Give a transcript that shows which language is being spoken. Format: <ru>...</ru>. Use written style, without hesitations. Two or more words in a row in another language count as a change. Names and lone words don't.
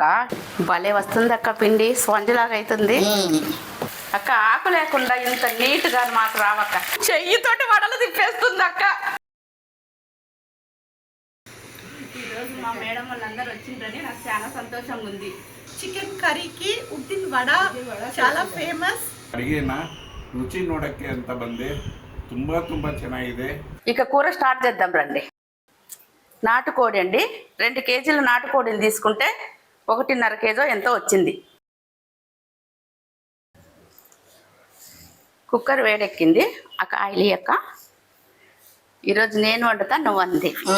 <te>భలే వస్తుంది అక్క, పిండి స్పాంజ్ లాగా అవుతుంది అక్క. ఆకు లేకుండా ఇంత నీట్గా మాకు రావక్క. చెయ్యితోటి వడలు తిప్పేస్తుంది అక్క. ఈరోజు మా మేడం వాళ్ళందరూ వచ్చిందని నాకు చాలా సంతోషంగా ఉంది.</te> <kn>ಚಿಕನ್ ಕರಿಗೆ ಉದ್ದಿನ ವಡ చాలా ಫೇಮಸ್. ಅಡಿಗೆನ ರುಚಿ ನೋಡಕ್ಕೆ ಅಂತ ಬಂದೆ. ತುಂಬಾ ಚೆನ್ನಾಗಿದೆ.</kn> <te>ఇక కూర స్టార్ట్ చేద్దాం రండి. నాటుకోడి అండి, 2 కేజీల నాటుకోడిని తీసుకుంటే 1.5 కేజీ ఎంతో వచ్చింది. కుక్కర్ వేడెక్కింది అక్క. ఆయిల్ అక్క. ఈరోజు నేను వండుతా, నువ్వు అంది.</te>